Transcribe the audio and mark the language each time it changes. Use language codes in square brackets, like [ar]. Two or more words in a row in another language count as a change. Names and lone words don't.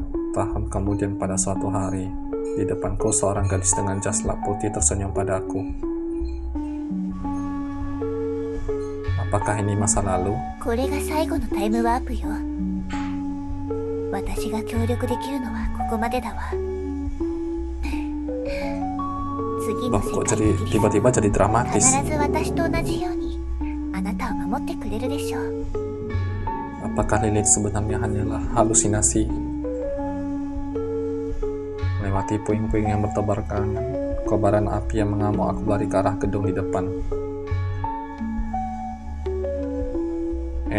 [id] Tahun kemudian pada suatu hari, di depanku seorang gadis dengan jas lap putih tersenyum padaku. Apakah ini masa lalu? [ja] これが最後のタイムワープよ。私が協力できるのはここまでだわ。次 [id] Loh, [ja] の世 [id] kok [ja] 界 [id] jadi [ja] に来る [id] tiba-tiba jadi [ja] 必 [id] dramatis? [ja] ず私と同じようにあなたを守ってくれるでしょう。 [id] Apakah Lilith sebenarnya hanyalah halusinasi? Melewati puing-puing yang bertebar kangen, kobaran api yang mengamuk, aku lari ke arah gedung di depan. N.